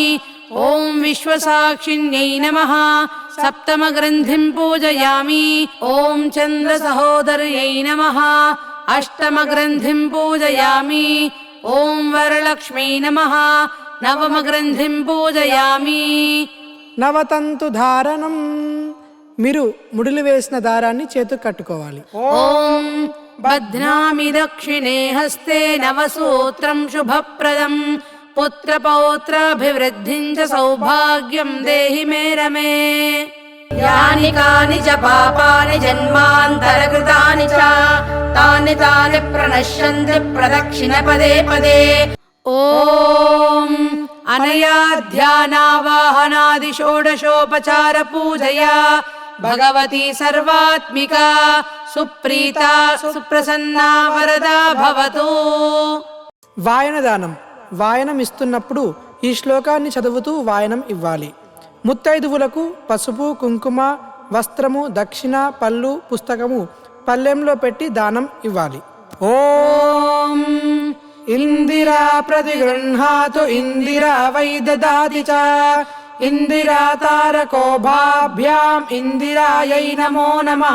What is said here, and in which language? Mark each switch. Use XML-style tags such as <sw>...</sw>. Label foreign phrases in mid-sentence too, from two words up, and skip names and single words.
<sa>ॐ विश्वसाक्षिण्यै नमः। सप्तमग्रन्थिं पूजयामि। ॐ चन्द्रसहोदर्यै नमः। अष्टमग्रन्थिं पूजयामि। ॐ वरलक्ष्म्यै नमः। नवमग्रन्थिं पूजयामि।</sa> <te>నవతంతు ధారణం. మీరు ముడులు వేసిన దారాన్ని చేతుకు కట్టుకోవాలి.</te> <sa>ॐ बध्नामि दक्षिणे हस्ते नवसूत्रं शुभप्रदं पुत्रपौत्राभिवृद्धिं च सौभाग्यं देहि मे रमे। यानि कानि च पापानि जन्मान्तरकृतानि च तानि तानि प्रणश्यन्ति प्रदक्षिणपदे पदे। ॐ अनया ध्यानावाहनादि षोडशोपचार पूजया भगवती सर्वात्मिका सुप्रीता सुप्रसन्ना वरदा भवतु।</sa> <te>వాయనదానం. వాయనం ఇస్తున్నప్పుడు ఈ శ్లోకాన్ని చదువుతూ వాయనం ఇవ్వాలి. ముత్తైదువులకు పసుపు, కుంకుమ, వస్త్రము, దక్షిణ, పళ్ళు, పుస్తకము పల్లెంలో పెట్టి దానం ఇవ్వాలి.</te> <sa>ఓం ఇందిరా ప్రతిగృహాతు ఇందిరా వై దదాతి చ ఇందిరా తారకోభాభ్యాం ఇందిరాయై నమో నమః.</sa>